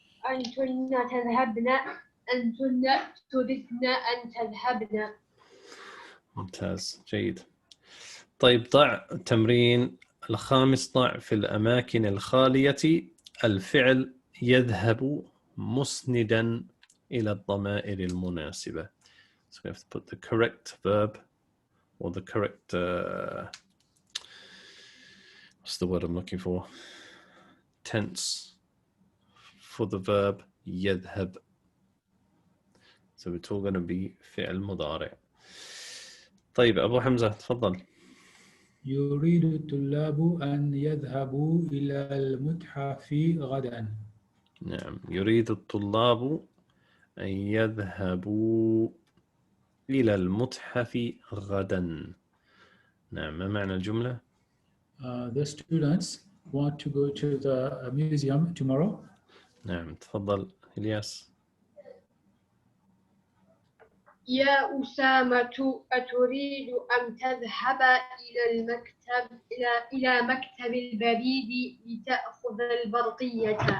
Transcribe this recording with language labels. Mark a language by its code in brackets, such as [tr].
[ar] أنتن تذهبن. أنتن تريدن أن تذهبن. ممتاز, جيد. طيب, ضع التمرين الخامس. ضع في الأماكن الخالية الفعل يذهب مسندا إلى الضمائر المناسبة. [en] So we have to put the correct verb or the correct what's the word I'm looking for? Tense for the verb يذهب. So it's all going to be فعل مضارع. [ar] طيب, أبو حمزة, تفضل. يريد الطلاب أن يذهبوا إلى المتحف غدا. نعم, يريد الطلاب أن يذهبوا إلى المتحف غدا. نعم, ما معنى الجملة؟ [en] The students want to go to the museum tomorrow. [ar] نعم, تفضل إلياس. يا أسامة أتريد أن تذهب إلى المكتب إلى مكتب البريد لتأخذ البرقية؟